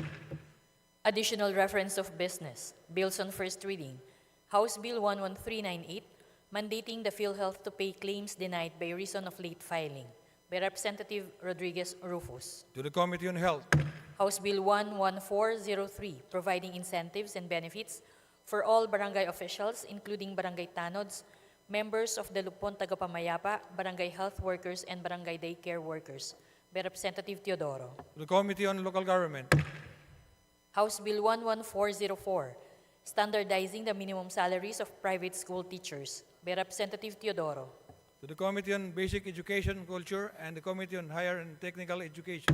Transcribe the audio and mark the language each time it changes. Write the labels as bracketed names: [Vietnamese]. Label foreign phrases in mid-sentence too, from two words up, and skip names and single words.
[English] Additional reference of business, bills on first reading. House Bill 11398, mandating the PhilHealth to pay claims denied by reason of late filing, by Representative Rodriguez Rufus. To the Committee on Health. House Bill 11403, providing incentives and benefits for all barangay officials, including barangay tanods, members of the Lupon Tagapamayapa, barangay health workers, and barangay daycare workers, by Representative Teodoro. To the Committee on Local Government. House Bill 11404, standardizing the minimum salaries of private school teachers, by Representative Teodoro. To the Committee on Basic Education, Culture, and the Committee on Higher and Technical Education.